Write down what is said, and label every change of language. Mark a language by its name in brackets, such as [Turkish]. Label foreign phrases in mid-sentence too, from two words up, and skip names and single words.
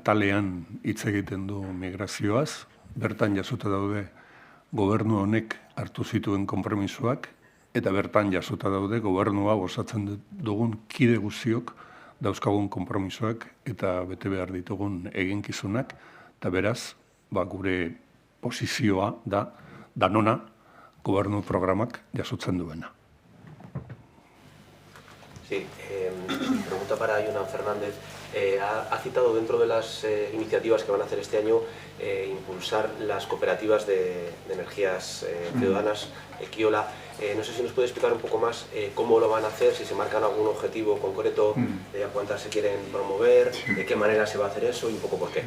[Basque] Atalean hitz egiten du migrazioaz, bertan jasota daude gobernu honek hartu zituen konpromisoak, eta bertan jasota daude gobernua osatzen dugun kide guztiok dauzkagun konpromisoak eta bete behar ditugun eginkizunak, eta beraz, gure posizioa da, danona, gobernu programak jasotzen duena. [Spanish] Sí, pregunta para Jonan Fernández. Ha citado dentro de las iniciativas que van a hacer este año impulsar las cooperativas de energías ciudadanas, Ekiola. No sé si nos puede explicar un poco más cómo lo van a hacer, si se marcan algún objetivo concreto, de a cuántas se quieren promover, de qué manera se va a hacer eso y un poco por qué.